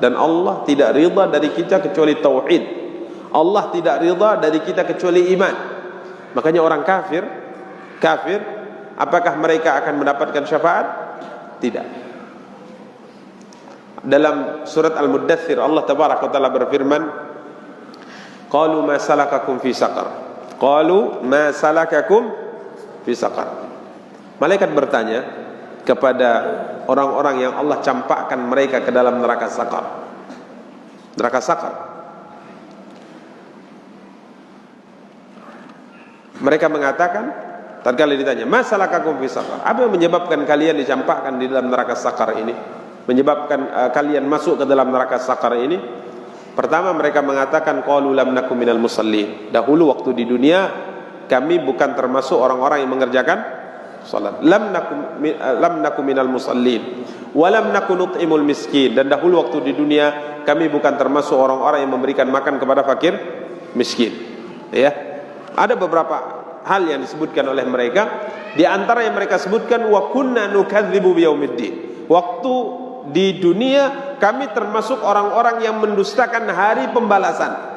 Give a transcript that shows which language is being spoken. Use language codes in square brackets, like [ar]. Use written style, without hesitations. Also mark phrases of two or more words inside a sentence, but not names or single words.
[id] Dan Allah tidak ridha dari kita kecuali tauhid. Allah tidak ridha dari kita kecuali iman. Makanya orang kafir, apakah mereka akan mendapatkan syafaat? Tidak. Dalam surat Al-Muddathir [ar] الله تبارك وتعالى [id] berfirman, [ar] "قالوا ما سلككم في سقر?" قالوا ما سلككم في سقر. [id] Malaikat bertanya kepada orang-orang yang Allah campakkan mereka ke dalam neraka saqar. Neraka saqar. Mereka mengatakan, tatkala ditanya, [ar] "ما سلككم في سقر?" [id] Apa yang menyebabkan kalian dicampakkan di dalam neraka saqar ini? Menyebabkan kalian masuk ke dalam neraka saqar ini? Pertama mereka mengatakan, [ar] قالوا لم نك من المصلين. [id] Dahulu waktu di dunia kami bukan termasuk orang-orang yang mengerjakan salat. [ar] لم نك من المصلين ولم نك نطعم المسكين. [id] Dan dahulu waktu di dunia kami bukan termasuk orang-orang yang memberikan makan kepada fakir miskin. Ya. Ada beberapa hal yang disebutkan oleh mereka. Di antara yang mereka sebutkan, [ar] وكنا نكذب بيوم الدين. [id] Waktu di dunia kami termasuk orang-orang yang mendustakan hari pembalasan.